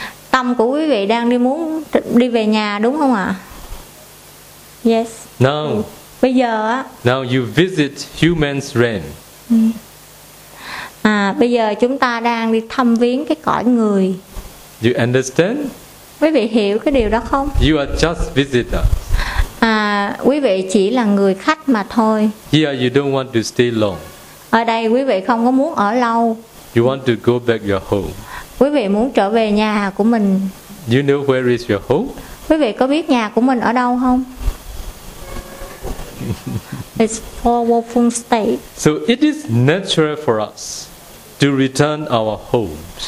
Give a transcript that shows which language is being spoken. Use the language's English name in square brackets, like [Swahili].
[Vietnamese] Tâm của quý vị đang muốn đi về nhà đúng không ạ? [English] Yes. Now. [Vietnamese] Bây giờ á. [English] Now you visit human's realm. [Vietnamese] Bây giờ chúng ta đang đi thăm viếng cái cõi người. [English] You understand? [Vietnamese] Quý vị hiểu cái điều đó không? [English] You are just visitor. [Vietnamese] Quý vị chỉ là người khách mà thôi. [English] Here you don't want to stay long. [Vietnamese] Ở đây quý vị không có muốn ở lâu. [English] You want to go back your home. [Vietnamese] Quý vị muốn trở về nhà của mình. [English] You know where is your home? [Vietnamese] Quý vị có biết nhà của mình ở đâu không? [English] It's four woeful states. So it is natural for us to return our homes.